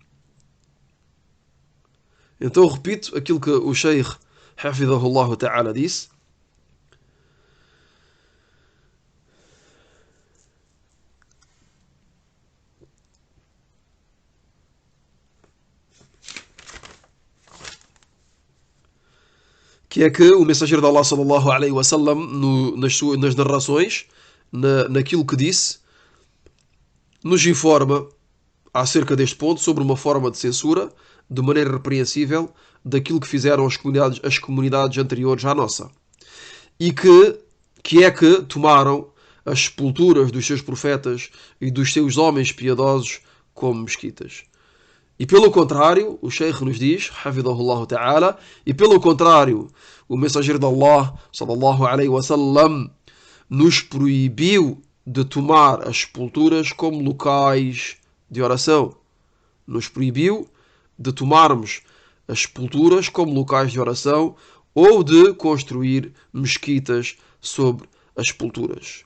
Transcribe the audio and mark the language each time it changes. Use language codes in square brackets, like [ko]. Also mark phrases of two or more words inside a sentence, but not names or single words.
[pt] Então repito aquilo que o Sheikh [ar] حفظه الله تعالى [pt] disse: que é que o mensageiro de Allah, [ar] صلى الله عليه وسلم, [pt] nas narrações, naquilo que disse, nos informa acerca deste ponto, sobre uma forma de censura, de maneira repreensível, daquilo que fizeram as comunidades anteriores à nossa. E que é que tomaram as sepulturas dos seus profetas e dos seus homens piedosos como mesquitas. E pelo contrário, o Sheikh nos diz, [ar] حفظه الله تعالى, [pt] e pelo contrário, o mensageiro de Allah, [ar] صلى الله عليه وسلم, [pt] nos proibiu de tomar as sepulturas como locais de oração. Nos proibiu de tomarmos as sepulturas como locais de oração ou de construir mesquitas sobre as sepulturas.